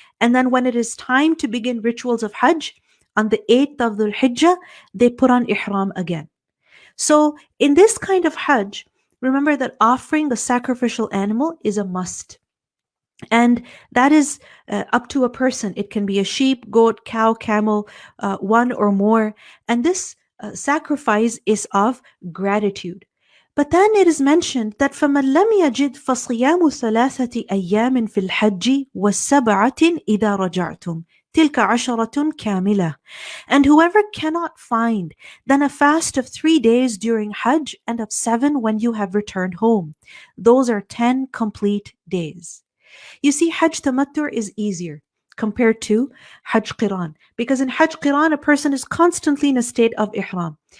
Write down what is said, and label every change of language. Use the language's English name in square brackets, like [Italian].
[English] And then when it is time to begin rituals of Hajj, on the 8th of Dhul Hijjah, they put on Ihram again. So in this kind of Hajj, remember that offering the sacrificial animal is a must. And that is up to a person. It can be a sheep, goat, cow, camel, one or more. And this sacrifice is of gratitude. But then it is mentioned that [Arabic] فَمَنْ لَمْ يَجِدْ فَصِيَامُ ثَلَاثَةِ أَيَّامٍ فِي الْحَجِّ وَالسَّبْعَةٍ إِذَا رَجَعْتُمْ تِلْكَ عَشَرَةٌ كَامِلَةٌ. [English] And whoever cannot find, then a fast of 3 days during Hajj and of 7 when you have returned home. Those are 10 complete days. You see, Hajj Tamattu' is easier compared to Hajj Qiran, because in Hajj Qiran, a person is constantly in a state of Ihram.